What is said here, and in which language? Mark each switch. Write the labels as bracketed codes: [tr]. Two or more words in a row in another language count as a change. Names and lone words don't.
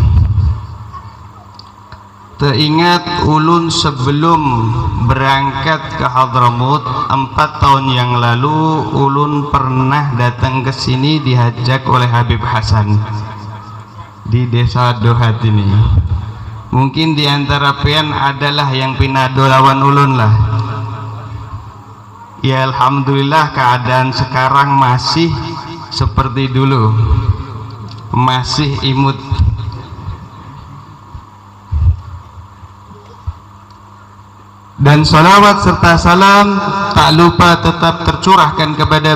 [id] Teringat ulun sebelum berangkat ke Hadramut 4 tahun yang lalu, ulun pernah datang ke sini diajak oleh Habib Hasan di desa Dohat ini. Mungkin di antara pian adalah yang pinado lawan ulun lah. Ya alhamdulillah, keadaan sekarang masih seperti dulu, masih imut. Dan salawat serta salam tak lupa tetap tercurahkan kepada